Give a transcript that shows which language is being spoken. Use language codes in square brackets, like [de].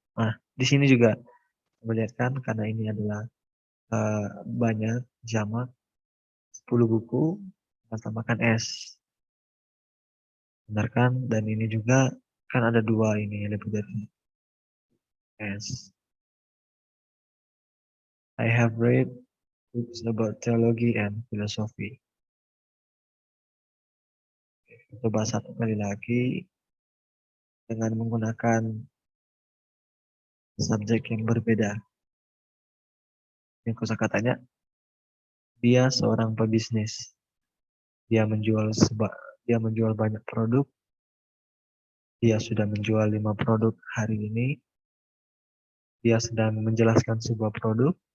[id] Nah, di sini juga coba lihat kan karena ini adalah banyak jamak 10 buku, kita tambahkan S. Benar kan? Dan ini juga kan ada 2 ini lebih dari S. [en] I have read books about theology and philosophy. [id] Coba satu kali lagi dengan menggunakan subjek yang berbeda. Ini kosakatanya, dia seorang pebisnis. Dia menjual banyak produk. Dia sudah menjual 5 produk hari ini. Dia sedang menjelaskan sebuah produk.